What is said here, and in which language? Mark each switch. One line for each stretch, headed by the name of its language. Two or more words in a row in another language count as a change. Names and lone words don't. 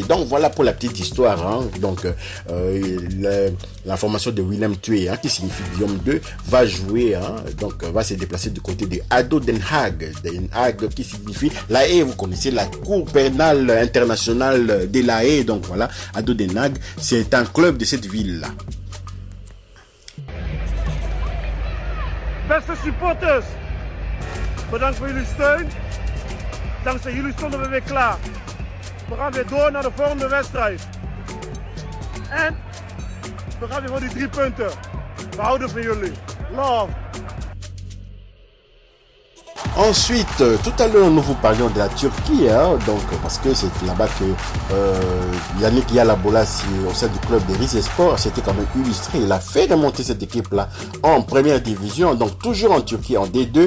French: Donc voilà pour la petite histoire. Donc la formation de Willem II, qui signifie Guillaume II, va jouer, donc va se déplacer du côté de ADO Den Haag. Den Haag qui signifie La Haye. Vous connaissez la Cour pénale internationale de La Haye. Donc voilà, ADO Den Haag, c'est un club de cette ville-là.
Dutch: Beste supporters, bedankt voor jullie steun. Dankzij jullie stonden we weer klaar. We gaan weer door naar de volgende wedstrijd. En we gaan weer voor die 3 punten. We houden van jullie. Love.
French: Ensuite, tout à l'heure, nous vous parlions de la Turquie, donc parce que c'est là-bas que Yannick Yalabolas, au sein du club de Rizespor, s'était quand même illustré. Il a fait remonter cette équipe-là en première division, donc toujours en Turquie, en D2.